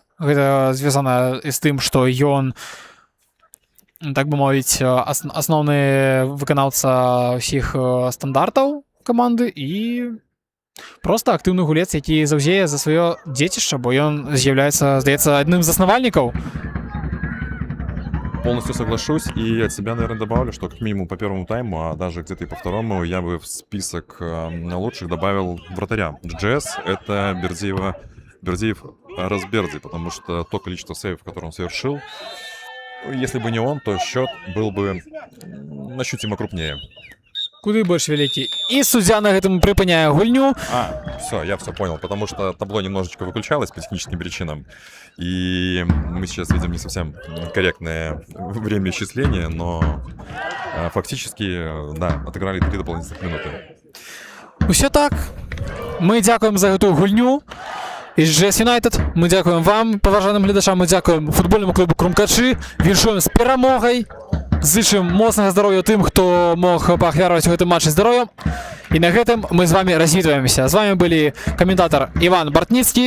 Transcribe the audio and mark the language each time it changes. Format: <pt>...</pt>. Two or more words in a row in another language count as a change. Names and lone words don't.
<be>Гэта звязана з тым, што ён, так бы мовіць, асноўны выканаўца ўсіх стандартаў каманды і проста актыўны гулец, які заўзее за сваё дзецішча, бо ён з'яўляецца, здаецца, адным з заснавальнікаў.</be> <ru>Полностью соглашусь, и от себя, наверное, добавлю, что как минимум по первому тайму, а даже где-то и по второму, я бы в список лучших добавил вратаря. GGS — это Бердиев Разберди, потому что то количество сейвов, которое он совершил, если бы не он, то счет был бы ощутимо крупнее.</ru> <be>Куды больш вялікі. І суддзя на гэтым прыпыняе гульню.</be> <ru>Все, я все понял, потому что табло немножечко выключалось по техническим причинам, и мы сейчас видим не совсем корректное время исчисления, но фактически, да, отыграли 3 дополнительных минуты.</ru> <be>Усё так. Мы дзякуем за гэтую гульню. Із GGS United. Мы дзякуем вам, паважаным гледачам, мы дзякуем футбольнаму клубу Крумкачы. Віншуем з перамогай. Зычым моцнага здароўя тым, хто мог паахвяраваць у гэтым матчы здароўем. І на гэтым мы з вами развітваемся. З вами былі каментатор Іван Бартніцкі</be>